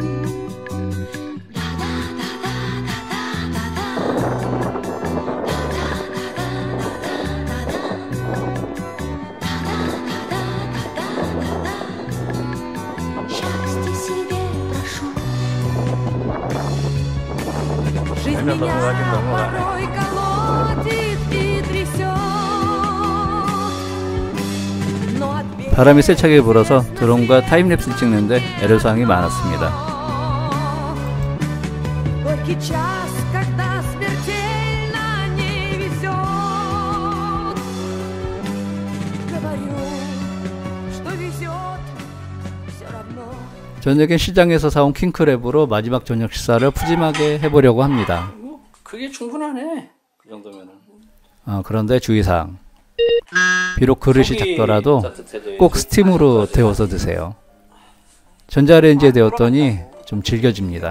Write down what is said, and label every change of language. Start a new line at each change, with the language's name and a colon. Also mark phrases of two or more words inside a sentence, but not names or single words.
Russian: Счастье себе прошу. Жизнь меня порой колотит и трясет, но от беды
Korean: 바람이 세차게 불어서 드론과 타임랩스 찍는데 애로사항이 많았습니다.
Russian: горький час, когда смертельно не везет. Говорю, что везет, все равно.
Korean: 저녁엔 시장에서 사온 킹크랩으로 마지막 저녁 식사를 푸짐하게 해보려고 합니다. 그게 충분하네. 그 정도면은. 그런데 주의사항. 비록 그릇이 속이 작더라도 따뜻해져야지. 꼭 스팀으로 데워서 드세요. 전자레인지에 데웠더니 좀 질겨집니다.